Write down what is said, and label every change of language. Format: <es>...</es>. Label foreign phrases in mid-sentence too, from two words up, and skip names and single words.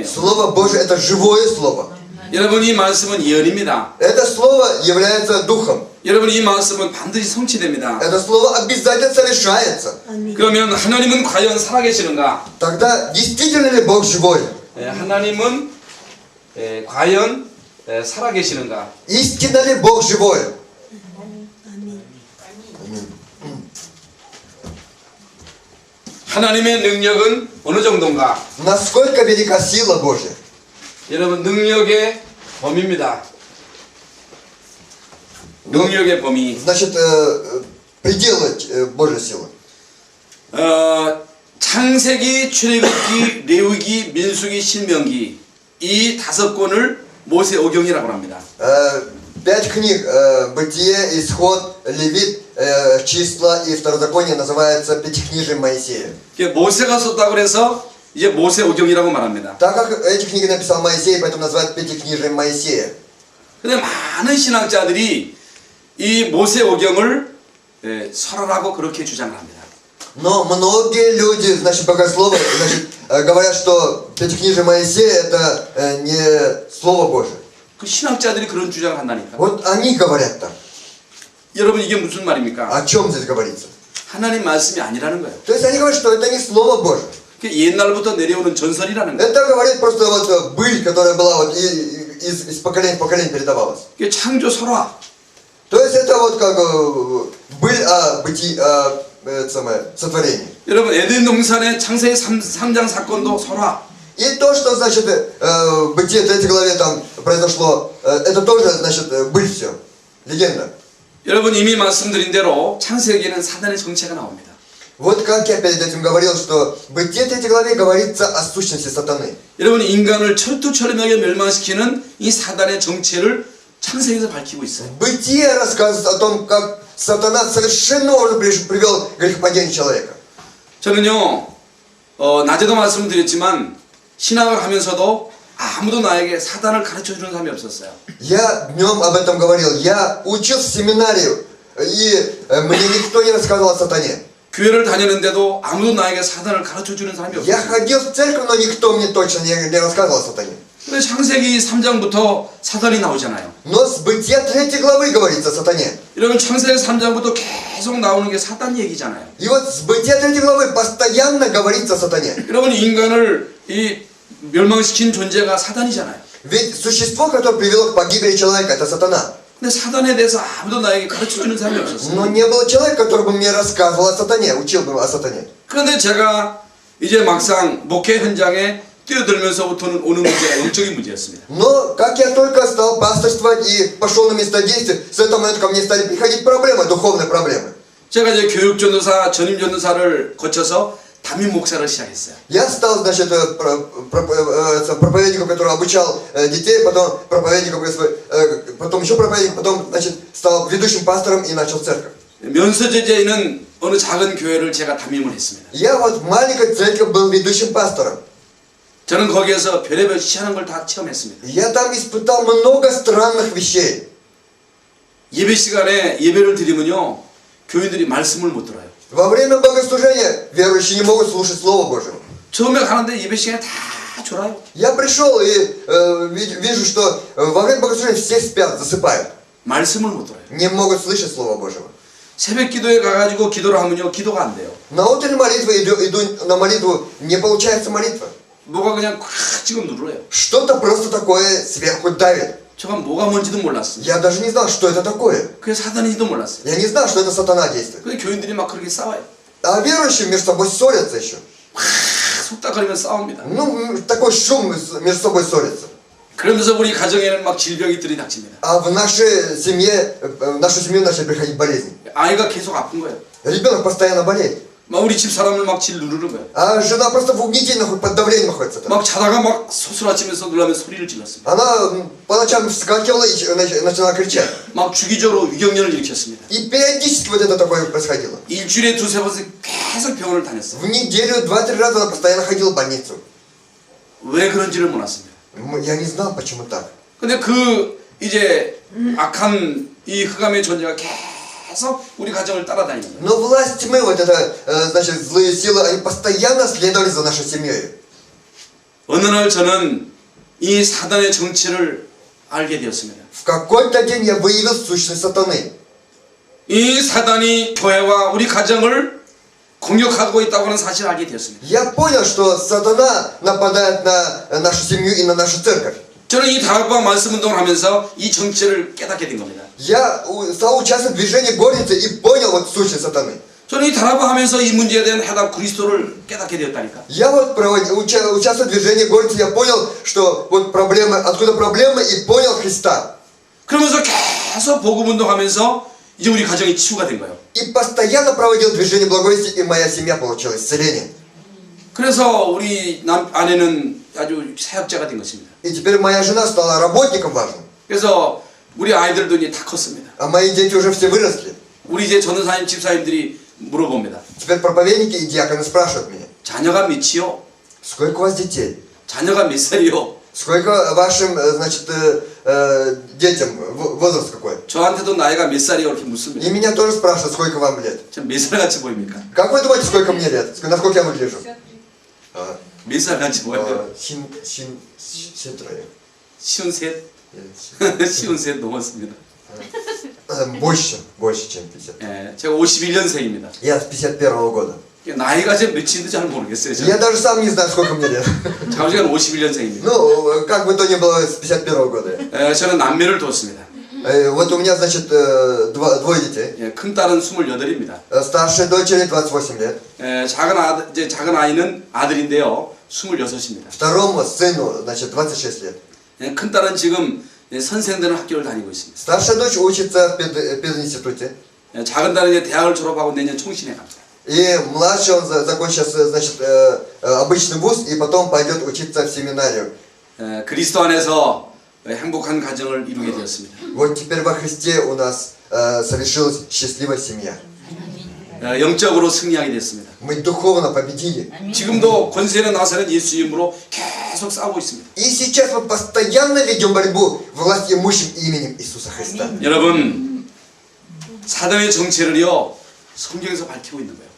<ru>Слово Божье это живое Слово.</ru> <ko>여러분 이 말씀은 예언입니다.</ko> <ru>Это Слово является Духом.</ru> <ko>여러분 이 말씀은 반드시 성취됩니다.</ko> <ru>Это Слово обязательно совершается.</ru> <ko>그러면 하나님은 과연 살아계시는가?</ko> <ru>Тогда действительно ли Бог живой?</ru> <ko>하나님은 과연 살아계시는가?</ko> <ru>Истинно ли Бог живой?</ru> <ko>하나님의 능력은 어느 정도인가?</ko> <ru>Насколько велика сила Божья?</ru> <ko>여러분 능력의 범위입니다. 능력의 범위.</ko> <ru>Значит, пределы Божьей силы.</ru> <ko>창세기, 출애굽기, 레위기, 민수기, 신명기 이 5권을 모세오경이라고 합니다.</ko> <ru>5 книг Бытие, Исход, Левит, Числа и Второзаконие называются Пятикнижием Моисея.</ru> <ko>모세가 썼다고 그래서 이제 모세오경이라고 말합니다.</ko> <ru>Так как эти книги написал Моисей, поэтому называют Пятикнижием Моисея.</ru> <ko>근데 많은 신학자들이 이 모세오경을 설하라고 그렇게 주장을 합니다.</ko> <ru>Но многие люди, значит, богословы, значит, говорят, что Пятикнижие Моисея это не Слово Божие.</ru> <ko>그 신학자들이 그런 주장을 한다니까.</ko> <ru>Вот они говорят так.</ru> <ko>여러분 이게 무슨 말입니까?</ko> <ru>О чем здесь говорится?</ru> <ko>하나님 말씀이 아니라는 거예요.</ko> <ru>То есть они говорят, что это не Слово Божие.</ru> <ko>그게 옛날부터 내려오는 전설이라는 거예요.</ko> <ru>Это говорит просто вот быль, которая была вот из поколения в поколение передавалась.</ru> <ko>그게 창조 설화.</ko> <ru>То есть это вот как быль о бытии, сотворении.</ru> <ko>여러분 에덴 동산의 창세기 3장 사건도 설화.</ko> <ru>И то, что, значит, в Бытие 3 главе там произошло, это тоже, значит, быль все. Легенда.</ru> <ko>여러분 이미 말씀드린 대로 창세기에는 사단의 정체가 나옵니다.</ko> <ru>Вот как я перед этим говорил, что в Бытие 3 главе говорится о сущности сатаны.</ru> <ko>여러분 인간을 철두철미하게 멸망시키는 이 사단의 정체를 창세기에서 밝히고 있어요.</ko> <ru>Бытие рассказывает о том, как сатана совершенно уже привел к грехопадению человека.</ru> <ko>저는요 낮에도 말씀드렸지만 신학을 하면서도 아무도 나에게 사단을 가르쳐주는 사람이 없었어요.</ko> <ru>Я днем об этом говорил. Я учил в семинарию, и мне никто не рассказывал о сатане.</ru> <ko>교회를 다니는데도 아무도 나에게 사단을 가르쳐주는 사람이</ko> <ru>Я</ru> <ko>없었어요.</ko> <ru>ходил в церковь, но никто мне точно не рассказывал о сатане.</ru> <ko>근데 창세기 3장부터 사단이 나오잖아요.</ko> <ru>Но с Бытия 3 главы говорится о сатане.</ru> <ko>여러분 창세기 3장부터 계속 나오는 게 사단 얘기잖아요.</ko> <ru>И вот с Бытия 3 главы постоянно говорится о сатане.</ru> <ko>여러분 인간을 이 멸망시킨 존재가 사단이잖아요.</ko> <ru>Ведь существо, которое привело к погибели человека, это сатана.</ru> <ko>근데 사단에 대해서 아무도 나에게 가르쳐주는 사람이 없었어요.</ko> <ru>Но не было человека, который бы мне рассказывал о сатане, учил бы о сатане.</ru> <ko>그런데 제가 이제 막상 목회 현장에 뛰어들면서부터는 오는 문제가 영적인 문제였습니다.</ko> <ru>Но как я только стал пасторствовать и пошел на место действия, с этого момента ко мне стали приходить проблемы, духовные проблемы.</ru> <ko>제가 이제 교육전도사, 전임전도사를 거쳐서 담임 목사를 시작했어요.</ko> <ru>Я стал, значит, проповедником, который обучал детей, потом проповедником, потом еще проповедником, потом, значит, стал ведущим пастором и начал церковь.</ru> <ko>면서제자에 있는 어느 작은 교회를 제가 담임을 했습니다.</ko> <ru>Я вот в маленькой церкви был ведущим пастором.</ru> <ko>저는 거기에서 별의별 희한한 걸 다 체험했습니다.</ko> <ru>Я там испытал много странных вещей.</ru> <ko>예배 시간에 예배를 드리면요, 교인들이 말씀을 못 들어요.</ko> <ru>Во время богослужения верующие не могут слушать Слово Божьего.</ru> <ko>처음에 가는데 예배 시간에 다 졸아요.</ko> <ru>Я пришел и вижу, что во время богослужения все спят, засыпают.</ru> <ko>말씀을 못 들어요.</ko> <ru>Не могут слышать Слово Божьего.</ru> <ko>새벽 기도에 가가지고 기도를 하면요, 기도가 안 돼요.</ko> <ru>На утренней молитве иду на молитву, не получается молитва.</ru> <ko>뭐가 그냥 콱 지금 누르래요.</ko> <ru>Что-то просто такое сверху давит.</ru> <ko>제가 뭐가 뭔지도 몰랐어요.</ko> <ru>Я даже не знал, что это такое.</ru> <ko>그게 사단인지도 몰랐어요.</ko> <ru>Я не знал, что это сатана действует.</ru> <ko>근데 교인들이 막 그렇게 싸워요.</ko> <ru>А верующие между собой ссорятся еще.</ru> <ko>속닥거리면서 싸웁니다.</ko> <ru>Ну, такой шум между собой ссорятся.</ru> <ko>그러면서 우리 가정에는 막 질병이 들이닥칩니다.</ko> <ru>А в нашей семье, в нашу семью начали приходить болезни.</ru> <ko>아이가 계속 아픈 거예요.</ko> <ru>Ребенок постоянно болеет.</ru> <ko>막 우리 집 사람을 막 질 누르는 거예요.</ko> <ru>А жена просто в угнетении, под давлением находится. Там.</ru> <ko>막 자다가 막 소스라치면서 놀라면서 소리를 질렀습니다.</ko> <ru>Она по ночам вскакивала и начала кричать.</ru> <ko>막 주기적으로 위경련을 일으켰습니다.</ko> <ru>И периодически вот это такое происходило.</ru> <ko>일주일에 두세 번씩 계속 병원을 다녔어요.</ko> <ru>В неделю 2-3 раза она постоянно ходила в больницу.</ru> <ko>왜 그런지를 몰랐습니다.</ko> <ru>Я не знал, почему так.</ru> <ko>근데 그 이제 악한 이 흑암의 존재가 계속 우리 가정을 따라다니는 거예요.</ko> <ru>Но власть тьмы, вот это, значит, злые силы, они постоянно следовали за нашей семьей.</ru> <ko>어느 날 저는 이 사단의 정체를 알게 되었습니다.</ko> <ru>В какой-то день я выявил сущность сатаны.</ru> <ko>이 사단이 교회와 우리 가정을 공격하고 있다고 하는 사실을 알게 되었습니다.</ko> <ru>Я понял, что сатана нападает на нашу семью и на нашу церковь.</ru> <ko>저는 이 다락방 말씀 운동을 하면서 이 정체를 깨닫게 된 겁니다.</ko> <ru>Я стал участвовать в движении горницы и понял вот сущность сатаны.</ru> <ko>저는 이 다락방 하면서 이 문제에 대한 해답 그리스도를 깨닫게 되었다니까.</ko> <ru>Я вот участвуя в движении горницы, я понял, что вот проблемы, откуда проблемы, и понял Христа.</ru> <ko>그러면서 계속 복음 운동하면서 이제 우리 가정이 치유가 된 거예요.</ko> <ru>И постоянно проводил движение благовестия, и моя семья получила исцеление.</ru> <ko>그래서 우리 아내는 아주 사역자가 된 것입니다.</ko> <ru>И теперь моя жена стала работником важным.</ru> <ko>그래서 우리 아이들도 이제 다 컸습니다.</ko> <ru>А мои дети уже все выросли.</ru> <ko>우리 이제 전도사님, 집사님들이 물어봅니다.</ko> <ru>Теперь проповедники и диаконы спрашивают меня,</ru> <ko>자녀가 몇이요?</ko> <ru>сколько у вас детей?</ru> <ko>자녀가 몇 살이요?</ko> <ru>Сколько вашим, значит, детям, возраст какой?</ru> <ko>저한테도 나이가 몇 살이요? 이렇게 묻습니다.</ko> <ru>И меня тоже спрашивают, сколько вам лет.</ru> <ko>저 몇 살 같이 보입니까?</ko> <ru>Как вы думаете, сколько мне лет? Насколько я выгляжу?</ru> <ko>몇 살 같이 보여요? Сетрое. 쉬운 셋? 쉬운 셋 넘었습니다.</ko> <ru>Больше, чем 50.</ru> <ko>예, 제가 51년생입니다.</ko> <ru>Я с 51-го года.</ru> <ko>나이가 제 몇인지 잘 모르겠어요.</ko> <ru>Я даже сам не знаю, сколько мне лет.</ru> <ko>잠시간 51년생입니다.</ko> <ru>Ну, как бы то ни было, с 51-го года.</ru> <ko>저는 남매를 두었습니다.</ko> <ru>Вот у меня, значит, двое детей.</ru> <ko>예, 큰 딸은 28입니다.</ko> <ru>Старшей дочери 28 лет.</ru> <ko>작은 아이는 아들인데요. 26입니다.</ko> <ru>Второму сыну, значит, 26 лет.</ru> <ko>예, 큰 딸은 지금 선생되는 학교를 다니고 있습니다.</ko> <ru>Старшая дочь учится в пединституте.</ru> <ko>예, 작은 딸은 이제 대학을 졸업하고 내년 총신에 갑니다.</ko> <ru>И младший, он закончит, значит, обычный вуз и потом пойдет учиться в семинарию.</ru> <ko>예, 그리스도 안에서 행복한 가정을 이루게 되었습니다.</ko> <ru>Вот теперь во Христе у нас совершилась счастливая семья.</ru> <ko>영적으로 승리하게 됐습니다.</ko> <ru>Мы духовно победили.</ru> <ko>지금도 권세는 나서는 예수 이름으로 계속 싸우고 있습니다.</ko> <ru>И сейчас мы постоянно ведем борьбу власть имущим именем Иисуса Христа.</ru> <ko>여러분, 사단의 정체를요 성경에서 밝히고 있는 거예요.</ko>